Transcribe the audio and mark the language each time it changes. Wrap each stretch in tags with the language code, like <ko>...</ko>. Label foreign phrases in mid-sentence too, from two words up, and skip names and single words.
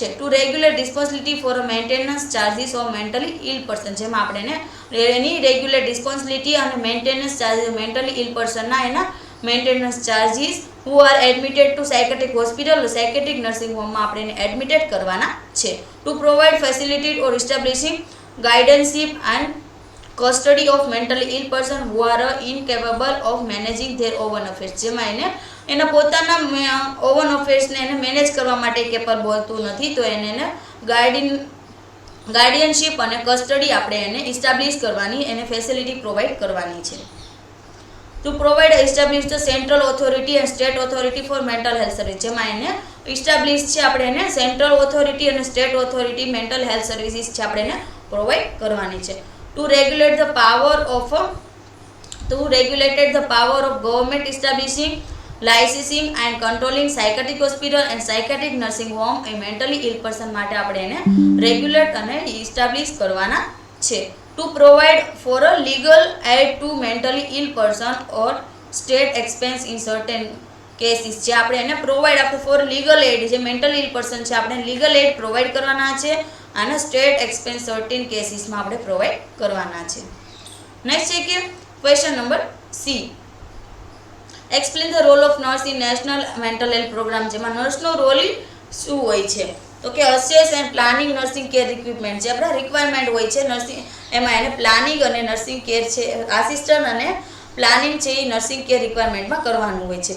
<en>To regular responsibility for maintenance charges of mentally ill person</en> <gu>જેમાં આપણે એને એની</gu> <en>regular responsibility અને maintenance charges mentally ill personના એના maintenance charges who are admitted to psychiatric hospital or psychiatric nursing home</en> <gu>માં આપણે એને એડમિટેડ કરવાના છે.</gu> <en>To provide facility or establishing guidanceship and custody of mentally ill person who are incapable of managing their own affairs</en> <gu>જેમાં એને એના પોતાના</gu> <en>own affairsને</en> <gu>એને મેનેજ કરવા માટે કેપેબલ હોતું નથી તો એને</gu> <en>guardianship and custody</en> <gu>આપણે એને એસ્ટાબ્લિશ કરવાની એને</gu> <en>facility provide</en> <gu>કરવાની છે.</gu> <en>To provide establish the central authority and state authority for mental health service</en> <gu>જેમાં એને એસ્ટાબ્લિશ છે આપણે એને</gu> <en>central authority and state authority mental health services</en> <gu>છે આપણે એને પ્રોવાઈડ કરવાની છે.</gu> <en>To regulate the power of government establishing licensing and controlling psychiatric hospital and psychiatric nursing home એ mentally ill person</en> <gu>માટે આપણે એને રેગ્યુલેટ અને એસ્ટાબ્લિશ કરવાના છે.</gu> <en>To provide for a legal aid to mentally ill person or state expense in certain cases</en> <gu>જે આપણે એને પ્રોવાઈડ આપણે</gu> <en>for legal aid જે mentally ill person</en> <gu>છે આપણે</gu> <en>legal aid provide</en> <gu>કરવાના છે અને</gu> <en>state expense certain casesમાં</en> <gu>આપણે પ્રોવાઈડ કરવાના છે.</gu> <en>નેક્સ્ટ</en> <gu>છે કે</gu> <en>question number C explain the role of nurse in national mental health program</en> <gu>જેમાં</gu> <en>nurseનો role</en> <gu>શું હોય છે તો કે</gu> <en>assess and planning nursing care equipment</en> <gu>જે આપણા રિક્વાયરમેન્ટ હોય છે</gu> <en>નર્સિંગ</en> <gu>એમાં એને</gu> <en>planning and nursing care છે assistant and planning</en> <gu>છે એ</gu> <en>nursing care requirementમાં</en> <gu>કરવાનું હોય છે.</gu>